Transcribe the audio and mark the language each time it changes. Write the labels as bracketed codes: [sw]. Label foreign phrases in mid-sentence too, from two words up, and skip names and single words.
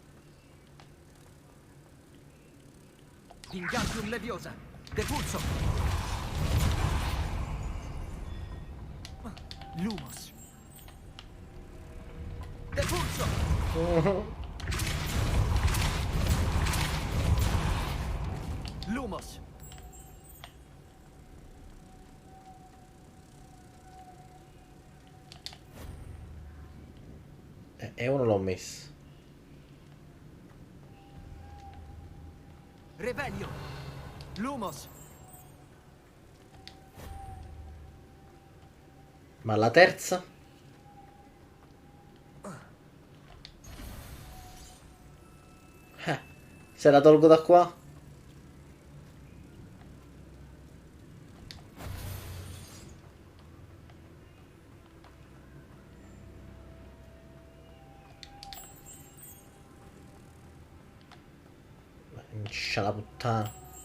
[it] Wingardium Leviosa! Depulso! Lumos! Depulso! Lumos! E uno l'ho messo. Revelio! Lumos! Ma la terza? Se la tolgo da qua? Scia la puttana.